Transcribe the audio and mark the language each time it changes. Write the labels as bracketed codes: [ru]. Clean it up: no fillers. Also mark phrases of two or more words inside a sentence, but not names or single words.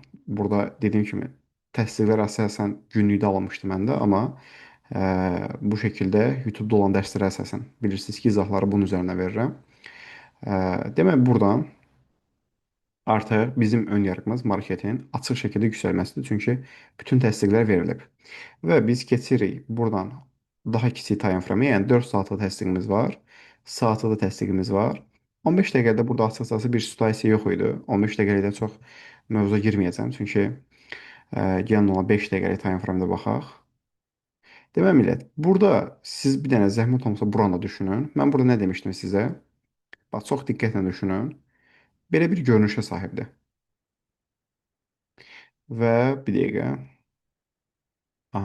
[az] Burada dediyim kimi təsdiqlər əsasən günlükdə alınmışdı məndə, amma bu şəkildə YouTube-da olan dərslərə əsasən bilirsiniz ki, izahları bunun üzərinə verirəm. Demək buradan artıq bizim ön yargımız marketin açıq şəkildə yüksəlməsidir. Çünki bütün təsdiqlər verilib. Və biz keçirik buradan daha kiçik [en] time frame, [az] yəni 4 saatlıq təsdiqimiz var. Saatlıq da təsdiqimiz var. 15 dəqiqədə burada açıqcası bir situasiya yox idi. 15 dəqiqəlikdən çox mövzuya girməyəcəm. Çünki gəlin ona 5 dəqiqəlik [en] time frame- [az] də baxaq. Demək millət, burada siz bir dənə zəhmət olmasa buranı da düşünün. Mən burada nə demişdim sizə? Bax, çox diqqətlə düşünün. Belə bir görünüşə sahibdir. Və bir dəqiqə. Aha.